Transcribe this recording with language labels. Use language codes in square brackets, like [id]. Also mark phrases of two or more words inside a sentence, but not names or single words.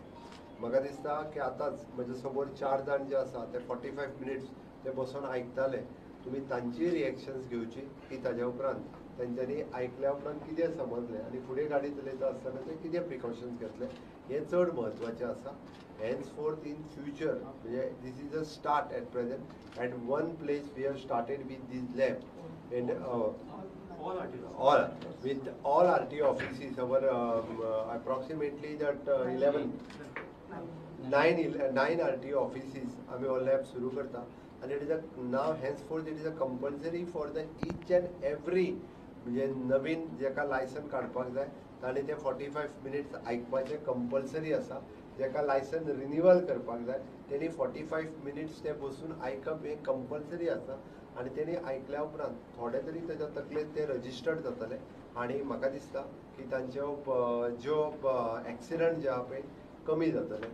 [kok] म्हाका दिसता की आतांच म्हजे समोर 4 जाण जे आसा ते 45 मिनिट्स ते बसून आयकताले, तुमी तांची रिएक्शन्स घेवची की ताज्या उपरांत तांच्यांनी आयकल्या उपरांत कितें समजलें आनी फुडें गाडी चलयता आसतना ते कितें प्रिकॉशन्स घेतले हें चड म्हत्वाचें आसा। [en] henceforth in future म्हणजे this is a start at present at one place we have started with this lab and all with all RTO offices our approximately that 9 RTO offices [kok] आमी हो लॅब सुरू करता [en] and it is a now henceforth it is a compulsory for the each and every [kok] म्हणजे नवीन जेका लायसन काडपाक जाय ताणें ते 45 मिनिट्स आयकपाचें कंपल्सरी आसा। जेका [en] license renewal [kok] करपाक जाय तेणी 45 मिनिट्स ते बसून आयकप हें कंपल्सरी आसा आनी तेणी आयकल्या उपरांत थोडे तरी ताच्या तकलेंत ते रजिस्टर्ड जातले आनी म्हाका दिसता की तांच्यो ज्यो एक्सिडंट जे आहा पळय कमी जातले।